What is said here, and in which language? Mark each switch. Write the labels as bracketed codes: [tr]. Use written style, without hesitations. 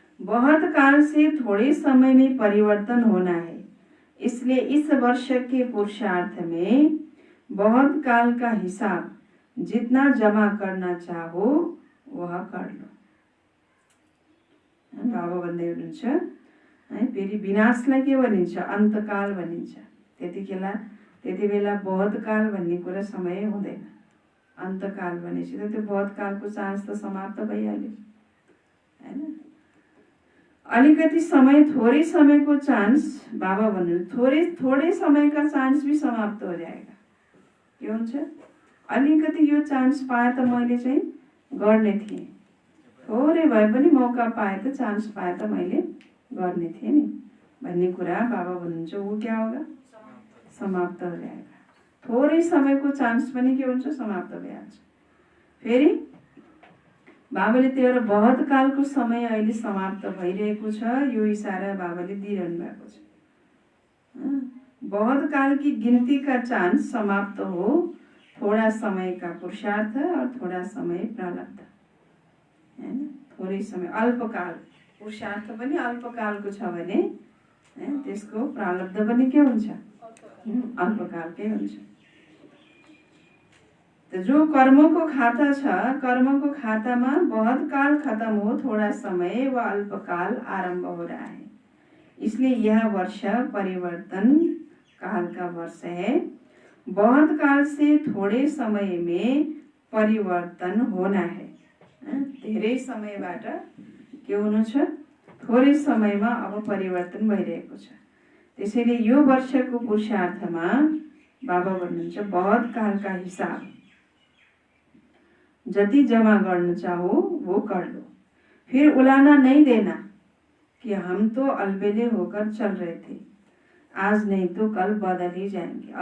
[hi] बहुत काल से थोड़े समय में परिवर्तन होना है, इसलिए इस वर्ष के पुरुषार्थ में बहुत काल का हिसाब जितना जमा करना चाहो वह कर लो। [ne] बाबा भन्दै हुनुहुन्छ है, फेरि विनाशलाई के भनिन्छ, अन्तकाल भनिन्छ। त्यति बेला बहुत काल भन्ने कुरा समय हुँदैन। अन्तकाल भनेपछि त त्यो बहुत कालको चान्स त समाप्त भइहाल्यो, हैन। अलिकति समय, [hi] थोड़े समय को चांस, बाबा [ne] भन्नुहुन्छ [hi] थोड़े समय का चांस भी समाप्त हो जाएगा। [ne] के हुन्छ, अलिकति यो चान्स पाए त मैले चाहिँ गर्ने थिएँ, थोरै भए पनि मौका पाए त, चान्स पाए त मैले गर्ने थिएँ नि भन्ने कुरा बाबा भन्नुहुन्छ [hi] वो क्या होगा, समाप्त हो जाएगा। [ne] थोरै समयको चान्स पनि के हुन्छ, समाप्त भइहाल्छ। फेरि बाबाले त्यही भएर बहुत कालको समय अहिले समाप्त भइरहेको छ, यो इशारा बाबाले दिइरहनु भएको छ। [hi] बहुत काल की गिनती का चांस समाप्त हो, थोड़ा समय का पुरुषार्थ और थोड़ा समय प्रारब्ध, हैन। [ne] थोरै समय, अल्पकाल, पुरुषार्थ पनि अल्पकालको छ भने त्यसको प्रारब्ध पनि के हुन्छ, अल्पकालकै हुन्छ। [hi] तो जो कर्मों को खाता छ, कर्मों को खाता में बहुत काल खत्म हो, थोड़ा समय व अल्पकाल आरंभ हो रहा है। इसलिए यह वर्ष परिवर्तन काल का वर्ष है। बहुत काल से थोड़े समय में परिवर्तन होना है। [ne] धेरै समयबाट के हुनु छ, थोरै समयमा अब परिवर्तन भइरहेको छ। त्यसैले यो वर्षको पुरुषार्थमा बाबा भन्नुहुन्छ बहुत कालका हिसाब जति जमा गर्न चाहो [hi] वो कर लो, फिर उलाना नहीं देना कि हम तो अलबेले होकर चल रहे थे, आज नहीं तो कल बदल ही जाएंगे।